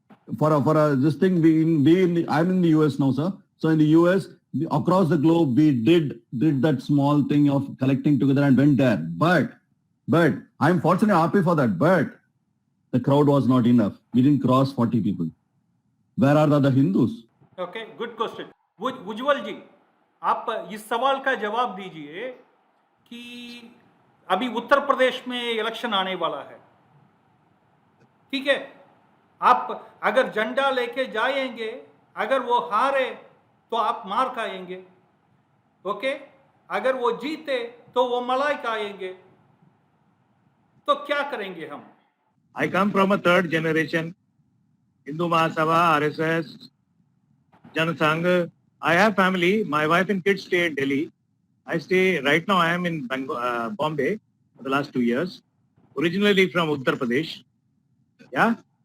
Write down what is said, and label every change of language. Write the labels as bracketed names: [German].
[English] This thing, I'm in the US now, sir. So in the US, across the globe, we did that small thing of collecting together and went there. But I'm fortunately happy for that. But the crowd was not enough. We didn't cross 40 people. Where are the other Hindus? Okay, good question. [Hindi] उज्जवल जी, आप इस सवाल का जवाब दीजिए कि अभी उत्तर प्रदेश में election आने वाला है, ठीक है? आप अगर झंडा लेके जाएंगे, अगर वो हारे तो आप मार खाएंगे, ओके? अगर वो जीते तो वो मलाई खाएंगे, तो क्या करेंगे हम? [English] I come from a third generation Hindu Mahasabha, RSS, Jan Sangh. I have family. My wife and kids stay in Delhi. I stay, right now I am in Bombay for the last 2 years, originally from Uttar Pradesh. Yeah.